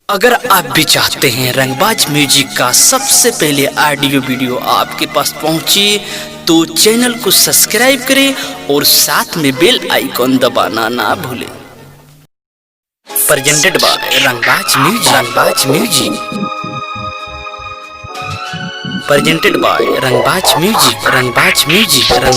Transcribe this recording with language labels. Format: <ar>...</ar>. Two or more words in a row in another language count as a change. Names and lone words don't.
<hi>अगर आप भी चाहते हैं रंगबाज म्यूजिक का सबसे पहले ऑडियो वीडियो आपके पास पहुंचे तो चैनल को सब्सक्राइब करें और साथ में</hi> <en>bell icon</en> <hi>दबाना ना भूलें।</hi> <en>Presented by Rangbaaz Music. Presented by Rangbaaz Music.</en>